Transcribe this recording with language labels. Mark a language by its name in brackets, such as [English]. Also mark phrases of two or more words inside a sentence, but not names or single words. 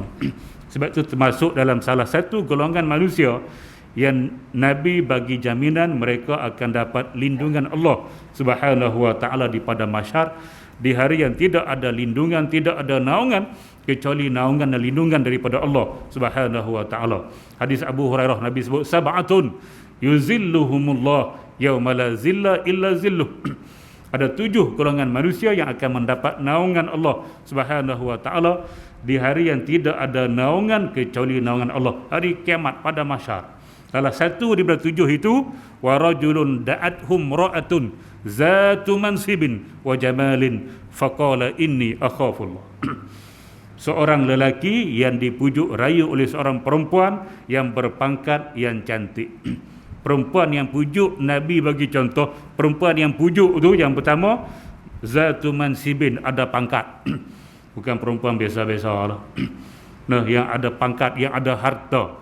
[Malay] Sebab itu termasuk dalam salah satu golongan manusia yang Nabi bagi jaminan mereka akan dapat lindungan Allah [Arabic] سبحانه و تعالى [Malay] di padang mahsyar, di hari yang tidak ada lindungan, tidak ada naungan kecuali naungan dan lindungan daripada Allah [Arabic] سبحانه و تعالى. [Malay] Hadis Abu Hurairah, Nabi sebut [Arabic] سبعة يظلهم الله يوم لا ظل إلا ظله. [Malay] Ada 7 golongan manusia yang akan mendapat naungan Allah [Arabic] سبحانه و تعالى [Malay] di hari yang tidak ada naungan kecuali naungan Allah, hari kiamat pada mahsyar. Salah satu daripada 7 itu, [Arabic] و رجل دعته امرأة ذات منصب و جمال فقال إني أخاف الله. [Malay] Seorang lelaki yang dipujuk rayu oleh seorang perempuan yang berpangkat yang cantik. Perempuan yang pujuk, Nabi bagi contoh, perempuan yang pujuk tu yang pertama, [Arabic] ذات منصب, [Malay] ada pangkat. Bukan perempuan biasa-biasa lah. Nah, yang ada pangkat, yang ada harta.